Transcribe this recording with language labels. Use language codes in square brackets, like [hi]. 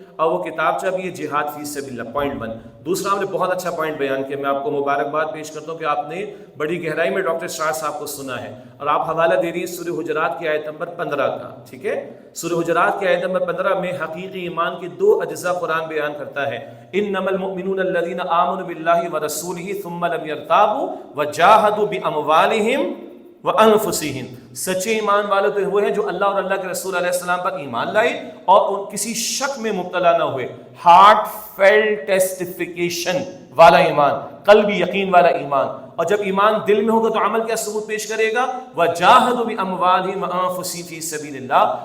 [ur] اور وہ کتابچہ بھی ہے جہاد فی سبیل اللہ. پوائنٹ 1. دوسرا ہم نے بہت اچھا پوائنٹ بیان کیا، میں آپ کو مبارکباد پیش کرتا ہوں کہ آپ نے بڑی گہرائی میں ڈاکٹر اسرار صاحب کو سنا ہے. اور آپ حوالہ دے رہی ہیں سورہ حجرات کی آیت نمبر 15 کا. ٹھیک ہے. سورہ حجرات کی آیت نمبر 15 میں حقیقی ایمان کے 2 اجزاء قرآن بیان کرتا ہے. [ar] انما المؤمنون الذين آمنوا بالله ورسوله ثم لم يرتابوا وجاهدوا باموالهم وانفسهم. [ur] سچے ایمان والے تو وہ ہیں جو اللہ اور اللہ کے رسول علیہ السلام پر ایمان لائے اور ان کسی شک میں مبتلا نہ ہوئے. [en] heartfelt testification [ur] والا ایمان، قلبی یقین والا ایمان. اور جب ایمان دل میں ہوگا تو عمل کیا ثبوت پیش کرے گا؟ [ar] وجاہدوا باموالہم وانفسہم فی سبیل اللہ.